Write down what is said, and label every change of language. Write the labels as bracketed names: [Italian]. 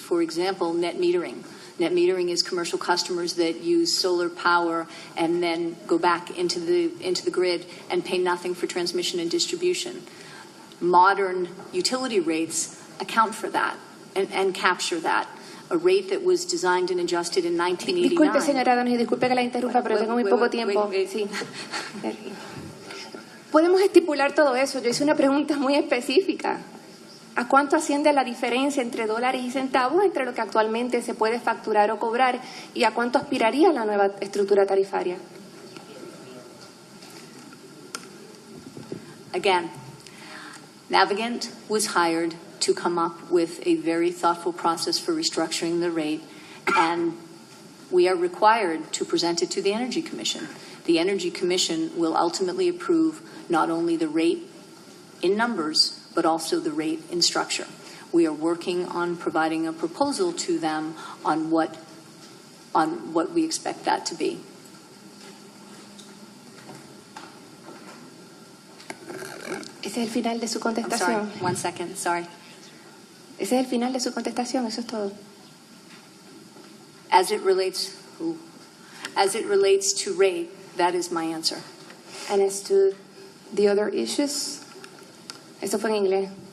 [English] For example, net metering. Net metering is commercial customers that use solar power and then go back into the grid and pay nothing for transmission and distribution. Modern utility rates account for that and capture that. A rate that was designed and adjusted in 1989. [Spanish] Disculpe, señora Donis, disculpe que la interrumpa, pero tengo muy poco tiempo. Sí. Podemos estipular todo eso. Yo hice una pregunta muy específica. ¿A cuánto asciende la diferencia entre dólares y centavos entre lo que actualmente se puede facturar o cobrar y a cuánto aspiraría la nueva estructura tarifaria? [English] Again, Navigant was hired to come up with a very thoughtful process for restructuring the rate, and we are required to present it to the Energy Commission. The Energy Commission will ultimately approve not only the rate in numbers, but also the rate in structure. We are working on providing a proposal to them on what we expect that to be. [Spanish] Ese es el final de su [English] I'm [Spanish] contestación. [English] sorry, 1 second, sorry. [Spanish] Ese es el final de su contestación, eso es todo. [English] As it relates to rate, that is my answer. And as to the other issues, [Spanish] eso fue en inglés.